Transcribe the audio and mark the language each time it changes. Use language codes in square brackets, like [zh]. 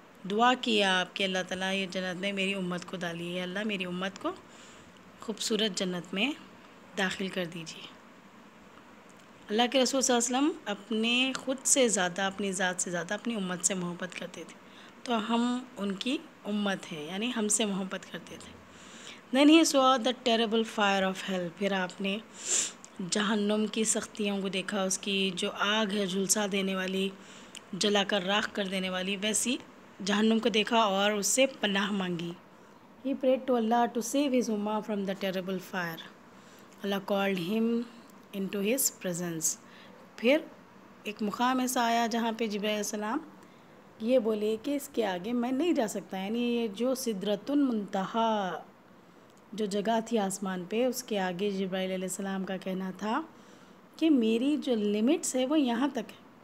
[ur] دعا کیا آپ کہ اللہ تعالیٰ یہ جنت میں میری امت کو ڈالیے، اللہ میری امت کو خوبصورت جنت میں داخل کر دیجیے. اللہ کے رسول صلی اللہ علیہ وسلم اپنے خود سے زیادہ، اپنی ذات سے زیادہ اپنی امت سے محبت کرتے تھے. تو ہم ان کی امت ہیں، یعنی ہم سے محبت کرتے تھے. [en] Then he saw the terrible fire of hell. [ur] پھر آپ نے جہنم کی سختیوں کو دیکھا، اس کی جو آگ ہے جھلسا دینے والی، جلا کر راکھ کر دینے والی، ویسی جہنم کو دیکھا اور اس سے پناہ مانگی. [en] He prayed to Allah to save his ummah from the terrible fire. Allah called him into his presence. [ur] پھر ایک مقام ایسا آیا جہاں پہ جبرائیل علیہ السلام یہ بولے کہ اس کے آگے میں نہیں جا سکتا. یعنی یہ جو سدرۃ المنتہا جو جگہ تھی آسمان پہ، اس کے آگے جبرائیل علیہ السلام کا کہنا تھا کہ میری جو لمٹس ہے وہ یہاں تک ہے.